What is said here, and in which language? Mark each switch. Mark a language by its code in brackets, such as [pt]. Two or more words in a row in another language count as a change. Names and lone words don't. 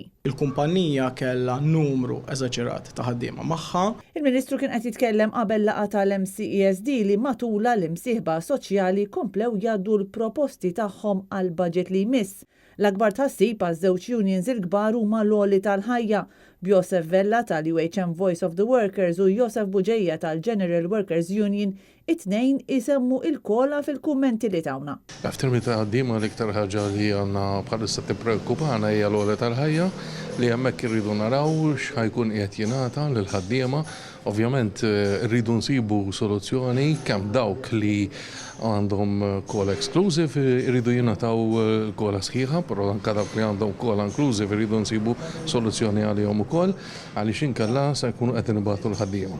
[mt] Il-kumpanija kellha numru eżaġerat ta' ħaddiema magħha. Il-Ministru kien qed jitkellem qabel laqgħa tal-MCESD li matula l-imsieħba soċjali komplew jgħaddu l-proposti tagħhom għal budget li jmiss. L-akbar tħassib għaż-żewġ unions il-kbar huma l-għoli tal-ħajja, b'Josef Vella tal-UHM Voice of the Workers u Josef Buġejja tal-General Workers Union, it-tnejn isemmu il-kola fil-kummenti li tawna. F'termini ta' ħaddiema l-iktar ħaġa li għandna bħalissa tippreokkupana hija l-għoli tal-ħajja li hemmhekk irridu naraw x'ħajkun qiegħed jingħata lill-ħaddiema. Ovvjament rridu nsibu soluzzjoni kemm dawk li għandhom kola exclusive irridu jingħataw kola sħiħa, però anke dawk li għandhom kola inclusive irridu nsibu soluzzjoni għalihom ukoll għaliex inkella se jkunu qed nibagħtu l-ħaddiema.